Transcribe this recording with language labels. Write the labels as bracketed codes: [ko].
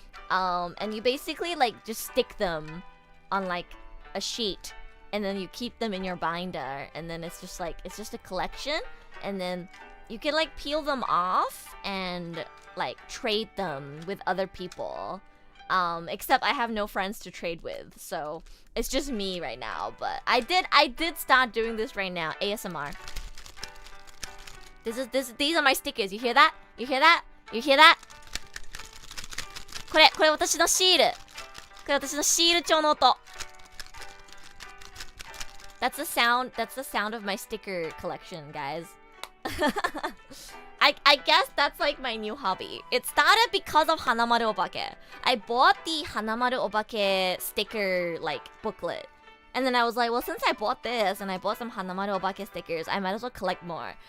[en] And you basically like just stick them on like a sheet, and then you keep them in your binder, and then it's just a collection, and then you can like peel them off and like trade them with other people. Except I have no friends to trade with, so it's just me right now. But I did start doing this right now. ASMR. These are my stickers. You hear that? You hear that? You hear that? [ja] これ私のシール。これ私のシール帳の音。 [en] That's the sound of my sticker collection, guys. I guess that's like my new hobby. It started because of Hanamaru Obake. I bought the Hanamaru Obake sticker like booklet. And then I was like, well, since I bought this and I bought some Hanamaru Obake stickers, I might as well collect more.